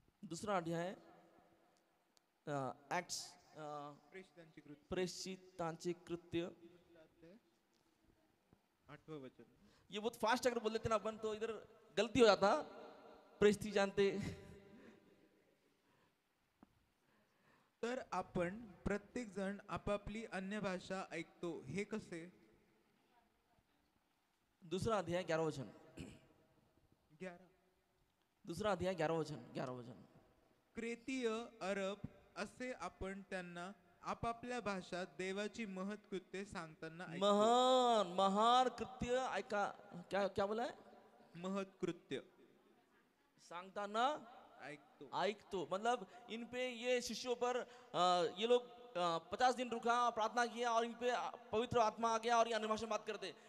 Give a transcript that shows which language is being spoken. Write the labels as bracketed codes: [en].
[hi] दूसरा अध्याय एक्ट्स प्रेषितांचे कृत्य 8वां वचन। ये बहुत फास्ट अगर बोल देते ना अपन तो इधर गलती हो जाता। प्रेषित जानते। [mr] तर आपण प्रत्येक जण आपापली अन्य भाषा ऐकतो, हे कसे? [hi] दूसरा अध्याय 11 वचन। 11। दूसरा अध्याय 11 वचन, 11 वचन। [mr] क्रेतीय, अरब असे आपण त्यांना आपापल्या भाषात देवाची महत् कृत्ये सांगताना ऐकतो। [hi] महान महान कृत्य ऐका, क्या क्या बोला है? [mr] महत् कृत्य सांगताना ऐकतो। [hi] ऐकतो, मतलब इन पे ये शिष्यों पर ये लोग 50 दिन रुका, प्रार्थना किया और इन पे पवित्र आत्मा आ गया और ये अन्य भाषा में बात करते।